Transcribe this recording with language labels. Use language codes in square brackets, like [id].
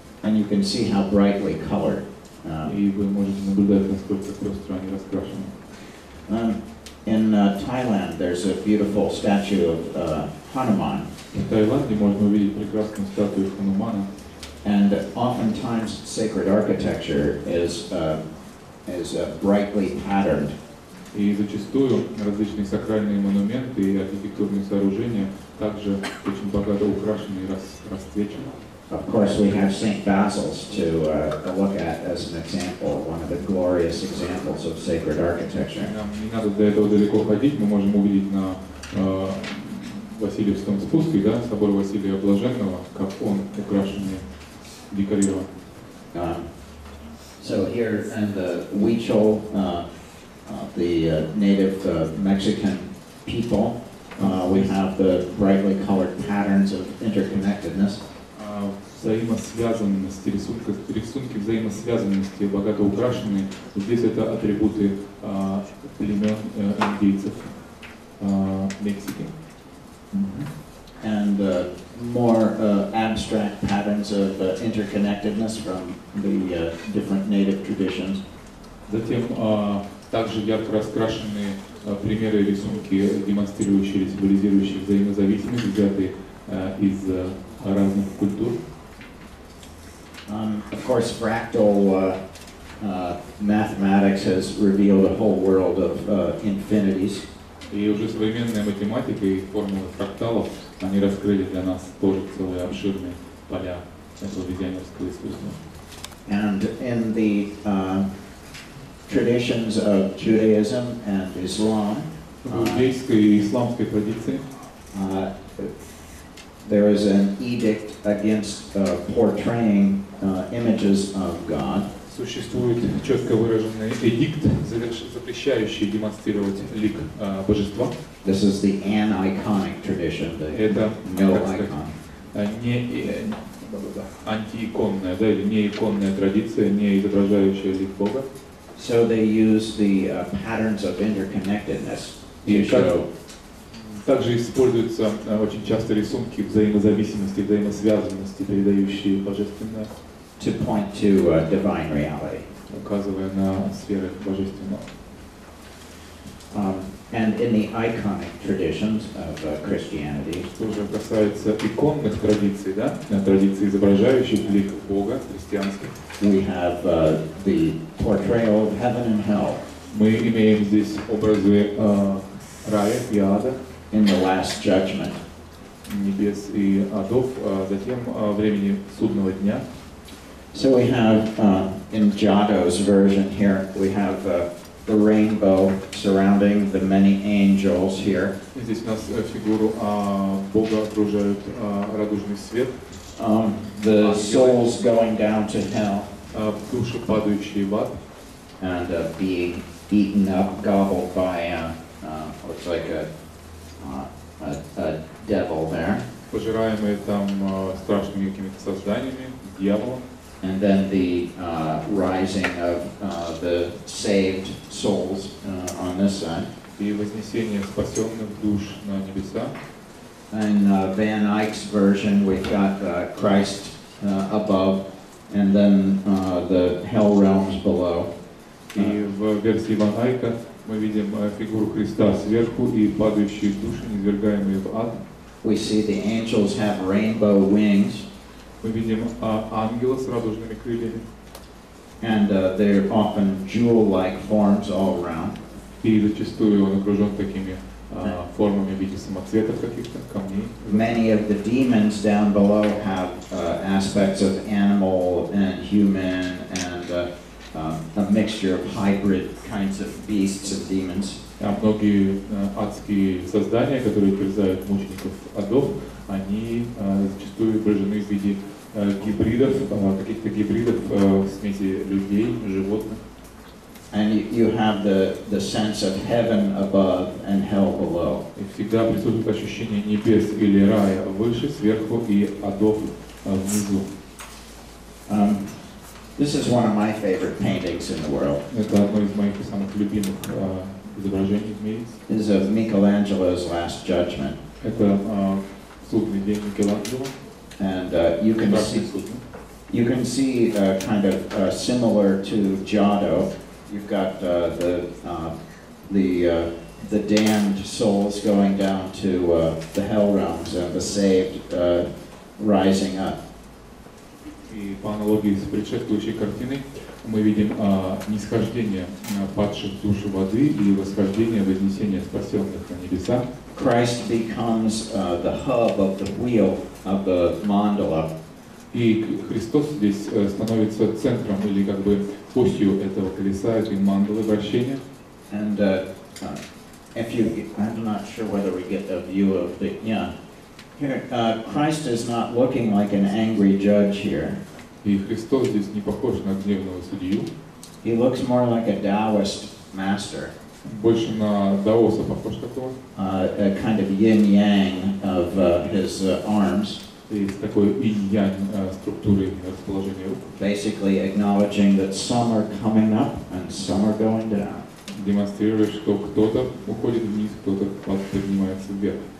[en] And you can see how brightly colored. [ru] И вы можете наблюдать, насколько пестро они раскрашены. [en] In Thailand, there's a beautiful statue of Hanuman. [ru] В Таиланде можно увидеть прекрасную статую Ханумана. [en] And oftentimes, sacred architecture is brightly patterned. [ru] И зачастую различные сакральные монументы и архитектурные сооружения также очень богато украшены и расцвечены. [en] Of course, we have St. Basil's to look at as an example, one of the glorious examples of sacred architecture. [ru] Нам не надо до этого далеко ходить, мы можем увидеть на Васильевском спуске, да, собор Василия Блаженного, как он украшен и декорирован. [en] So here in the Huichol, the native Mexican people, we have the brightly colored patterns of interconnectedness. [ru] Взаимосвязанности, рисунки взаимосвязанности, богато украшенные. Здесь это атрибуты племен индейцев Мексики. [en] And more abstract patterns of interconnectedness from the different native traditions. [ru] Затем также ярко раскрашенные примеры рисунки, демонстрирующие или символизирующие взаимозависимость, взятые из разных культур. [en] Of course, fractal mathematics has revealed a whole world of infinities. [ru] И уже современная математика и формулы фракталов, они раскрыли для нас тоже целые обширные поля этого визионерского искусства. [en] And in the traditions of Judaism and Islam, [ru] в иудейской и исламской традиции [en] there is an edict against portraying images of God. [ru] Существует четко выраженный эдикт, запрещающий демонстрировать лик божества. [en] This is the aniconic tradition, the no icon. [ru] Не антииконная, да, или неиконная традиция, не изображающая лик Бога. [en] So they use the patterns of interconnectedness to show. [ru] Также используются очень часто рисунки взаимозависимости, взаимосвязанности, передающие божественное. [en] To point to divine reality. [ru] Указывая на сферы божественного. [en] And in the iconic traditions of Christianity, [ru] что же касается иконных традиций, да, традиций, изображающих лик Бога, христианских, [en] we have the portrayal of heaven and hell. [ru] Мы имеем здесь образы рая и ада. [en] In the last judgment. [ru] Небес и адов, затем времени судного дня. [en] So we have in Giotto's version here, we have the rainbow surrounding the many angels here. [ru] Здесь у нас фигуру Бога окружает радужный свет. [en] The souls going down to hell. [ru] Души, падающие в ад. [en] And being eaten up, gobbled by looks like a devil there. [ru] Пожираемые там страшными какими-то созданиями, дьяволом. [en] And then the rising of the saved souls on this side. [ru] И вознесение спасенных душ на небеса. [en] In Van Eyck's version, we've got Christ above, and then the hell realms below. [ru] И в версии Ван Айка мы видим фигуру Христа сверху и падающие души, низвергаемые в ад. [en] We see the angels have rainbow wings. [ru] Мы видим ангела с радужными крыльями. [en] And they're often jewel-like forms all around. [ru] И зачастую он окружен такими формами в виде самоцветов каких-то, камней. [en] Many of the demons down below have aspects of animal and human and a mixture of hybrid kinds of beasts and demons. [ru] А многие адские создания, которые терзают мучеников адов, они зачастую выражены в виде гибридов, каких-то гибридов смеси людей, животных. [en] And you have the sense of heaven above and hell below. [ru] И всегда присутствует ощущение небес или рая выше, сверху и адов внизу. [en] This is one of my favorite paintings in the world. [ru] Это одно из моих самых любимых изображений в мире. [en] Is of Michelangelo's Last Judgment. [ru] Это судный день Микеланджело. [en] And you can see kind of similar to Giotto. You've got the damned souls going down to the hell realms and the saved rising up. [ru] И по аналогии с предшествующей картиной мы видим нисхождение падших душ воды и восхождение, вознесение спасенных на небеса. [en] Christ becomes the hub of the wheel of the mandala. [ru] И Христос здесь становится центром или как бы осью этого колеса, этой мандалы вращения. [en] And if you, I'm not sure whether we get a view of the, yeah. Here, Christ is not looking like an angry judge here. [ru] И Христос здесь не похож на гневного судью. [en] He looks more like a Taoist master. [ru] Больше на даоса похож такого. [en] A kind of yin-yang of his arms. [ru] И с такой инь-янь структурой расположения рук. [en] Basically acknowledging that some are coming up and some are going down. [ru] Демонстрируя, что кто-то уходит вниз, кто-то поднимается вверх.